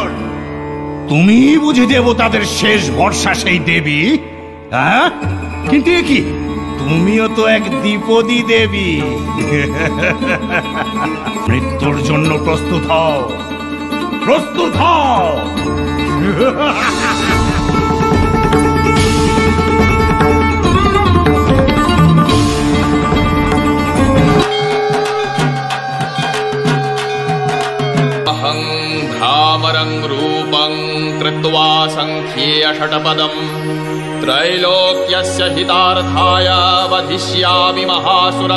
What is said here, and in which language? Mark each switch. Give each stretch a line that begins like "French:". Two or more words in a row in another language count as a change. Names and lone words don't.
Bangla: তুমি বুঝে দেবতাদের শেষ ভরসা সেই দেবী? হ্যাঁ, কিন্তু এ কি, তুমিও তো এক দ্বিপদী দেবী। মৃত্যুর জন্য প্রস্তুত হও, প্রস্তুত হও।
Sanskrit: अहं भ्रामरं रूपं कृत्वा संख्येय षटपदं, त्रैलोक्यस्य हितार्थाय वधिष्यामि महासुरं।